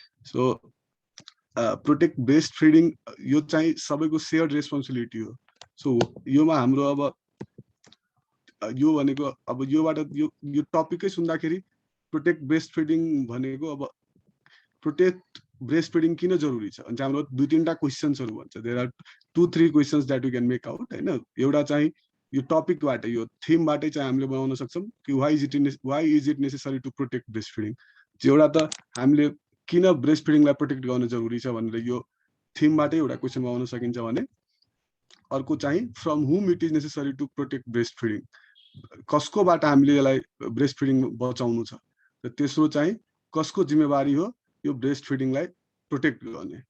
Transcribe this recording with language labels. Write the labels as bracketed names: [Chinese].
[Nepali] So protect breast feeding यो चाहिँ सबैको सेयर्ड रेस्पोन्सिबिलिटी हो। सो योमा हाम्रो अब यो भनेको अब योबाट यो टपिकै सुन्दाखेरि प्रोटेक्ट ब्रेस्ट फिडिङ भनेको अब प्रोटेक्ट ब्रेस्ट फिडिङ किन जरुरी छ? अनि चाहिँ हाम्रो 2-3टा क्वेशन्सहरु भन्छ। [English] there are 2-3 questions that you can make out [Nepali] हैन। एउटा चाहिँ यो टपिकबाट यो थीमबाटै चाहिँ हामीले बनाउन सक्छौं कि [English] Why is it necessary to protect breast feeding. [Nepali] एउटा त हामीले किन ब्रेस्ट फिडिङलाई प्रोटेक्ट गर्न जरुरी छ भनेर यो थीमबाटै एउटा क्वेशन बनाउन सकिन्छ भने अर्को चाहिँ [English] from whom it is necessary to protect breast feeding, [Nepali] कसकोबाट हामीले यसलाई ब्रेस्ट फिडिङ बचाउनु छ र तेस्रो चाहिँ कसको जिम्मेवारी हो यो ब्रेस्ट फिडिङलाई प्रोटेक्ट गर्ने।